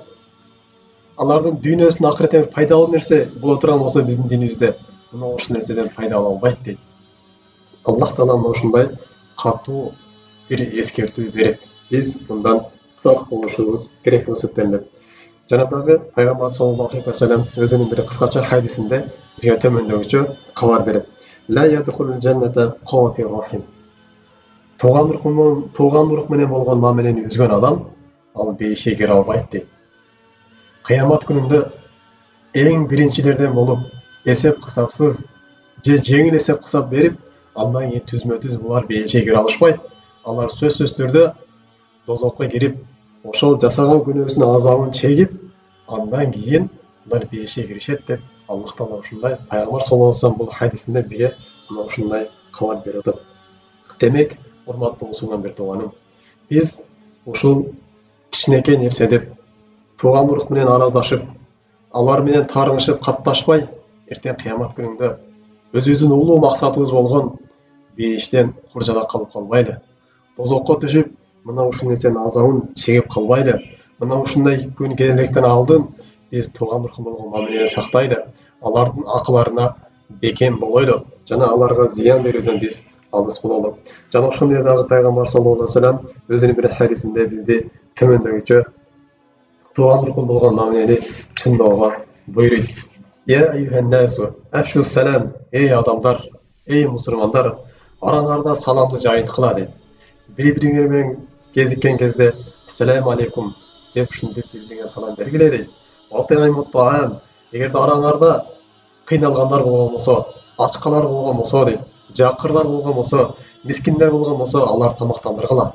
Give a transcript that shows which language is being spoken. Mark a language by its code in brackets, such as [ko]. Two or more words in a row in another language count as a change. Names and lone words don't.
[ky] Алардын дүйнөсүн акыреттен пайдалуу нерсе боло турган болсо, биздин динибизде мына ушул нерседен пайда ала албайт дейт. Аллах Таала мына ушундай катуу бир эскертүү берет. Биз мындан сак болушубуз керек болуп эсептелет. Жана дагы пайгамбар [ar] صلى الله عليه وسلم [ky] өзүнүн бир кыскача хадисинде бизге төмөндөгүчө кабар берет. [ar] لا يدخل الجنة قاطع رحم. [ky] Туган урук менен болгон мамилени үзгөн адам ал бейишке кире албайт дейт. Кыямат күнүндө эң биринчилерден болуп эсеп кысапсыз же жеңил эсеп кысап берип, андан кийин түзмө-түз булар бейишке кире алышпайт. Алар сөзсүз түрдө дозокко кирип, ошол жасаган күнөөсүнүн азабын чегип, андан кийин алар бейишке киришет деп Аллах Таала ушундай пайгамбар [ar] صلى الله عليه وسلم [ky] бул хадисинде бизге мына ушундай кабар берет. Демек, урматтуу мусулман бир тууганым, биз ушул кичинекей нерсе деп туган урук менен араздашып, алар менен тарыңышып катташпай, эртең кыямат күнүндө өзүбүздүн улуу максатыбыз болгон бейиштен куржала калып калбайлы. Дозокко түшүп, мына ушул нерсенин азабын чегип калбайлы. Мына ушундай күн келелектен алдын биз туган урук болгон мамилени сактайлы. Алардын акыларына бекем болойлу жана аларга зыян берүүдөн биз алыс бололу. Жана ошондой дагы пайгамбар [ar] صلى الله عليه وسلم [ky] өзүнүн бир хадисинде бизди төмөндөгүчө туган урук болгон мамилени чындоого буйруйт. [ar] يا أيها الناس أفشوا السلام, [ky] эй адамдар, эй мусулмандар, араңарда саламды жайылткыла дейт. Бири-бириңер менен кезиккен кезде [ar] السلام عليكم [ky] деп ушинтип бири-бириңе салам бергиле дейт. Эгерде араңарда кыйналгандар болгон болсо, ачкалар болгон болсо дейт, жакырлар болгон болсо, мискиндер болгон болсо, алар тамактандыргыла.